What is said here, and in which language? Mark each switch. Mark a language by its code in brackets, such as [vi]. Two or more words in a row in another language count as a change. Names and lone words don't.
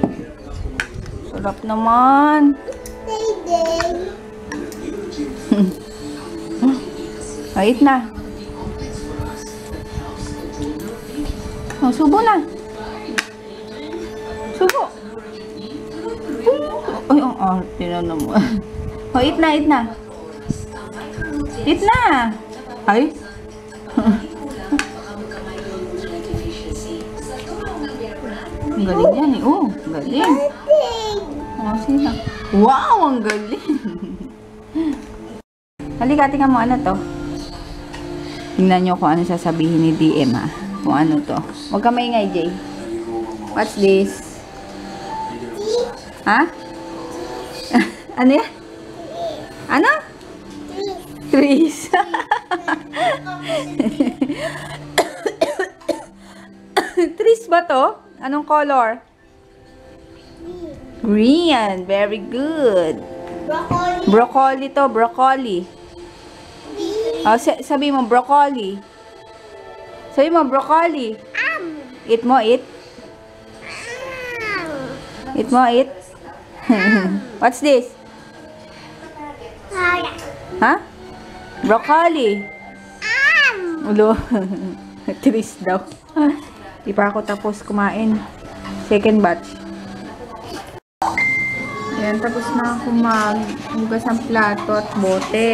[tl] Sarap naman. O, eat na. O, subo na. Subo. Ay, ang arte na naman. O, eat na, eat na. Eat na. Ay. Ang galing yan eh. Oh, galing. Oh, sino? Wow, ang galing. Halika, tingnan mo ano to. Tingnan nyo kung ano sasabihin ni DM ha. Kung ano to. Huwag ka maingay, Jay. [en] What's this? [tl] Ha? Ano yan? Ano? Trees. Trees ba to? Anong color? Green. [en] Very good. [tl] Broccoli to. Broccoli. Oh, sabi mo broccoli. Sabi mo broccoli. Eat mo, eat. [en] Eat mo, eat. What's this? [tl] Ha? Broccoli. Ulo. Trees daw. Di pa ako tapos kumain. [en] Second batch. [tl] Ayan, tapos na ako maghugas ng plato at bote.